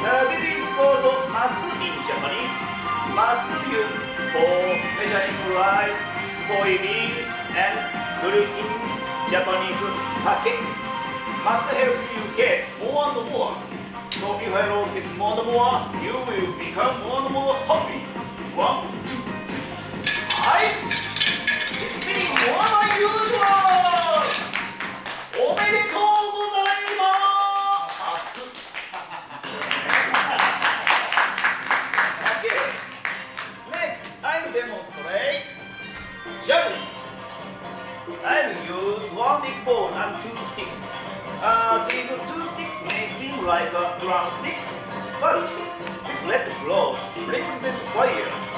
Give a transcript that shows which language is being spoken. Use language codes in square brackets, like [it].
[en] This is called masu in Japanese. Masu used for measuring rice, soybeans, and drinking Japanese sake. Masu helps you get more and more. So if I roll this more and more, you will become more and more happy. 1, 2, 3. It's spinning more than usual. [ja] おめでとうございます。 [en] Okay. Next, I'll demonstrate juggling. I'll use one big ball and 2 sticks. These 2 sticks may seem like a drumstick, but this red cloth represents fire.